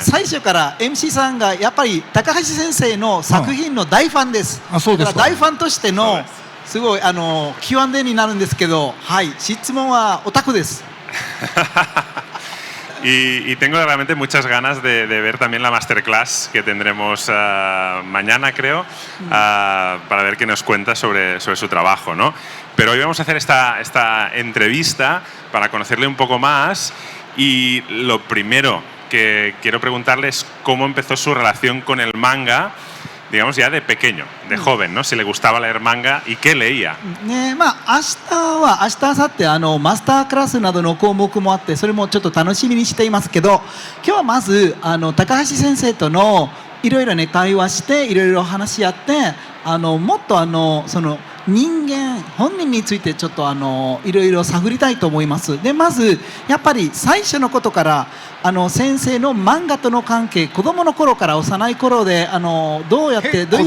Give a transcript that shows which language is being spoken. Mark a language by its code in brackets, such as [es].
[ja] 最初から MC さんがやっぱり高橋先生の作品の大ファンです。あ、そうですか。だから大ファンとしてのすごいQ&A になるんですけど、はい、質問はオタクです。 [es] Y tengo realmente muchas ganas de ver también la masterclass que tendremos mañana, creo, para ver qué nos cuenta sobre su trabajo, ¿no? Pero hoy vamos a hacer esta entrevista para conocerle un poco más, y lo primero que quiero preguntarle es cómo empezó su relación con el manga, digamos ya de pequeño, de joven, ¿no? Si le gustaba leer manga y qué leía. [ja] ね、まあ明日明後日マスタークラスなどの項目もあって、それもちょっと楽しみにしていますけど、今日はまず高橋先生とのいろいろね対話していろいろ話し合って、もっとその人間本人についてちょっといろいろ探りたいと思います。でまずやっぱり最初のことから先生の漫画との関係、子供の頃から幼い頃でどうやってどういう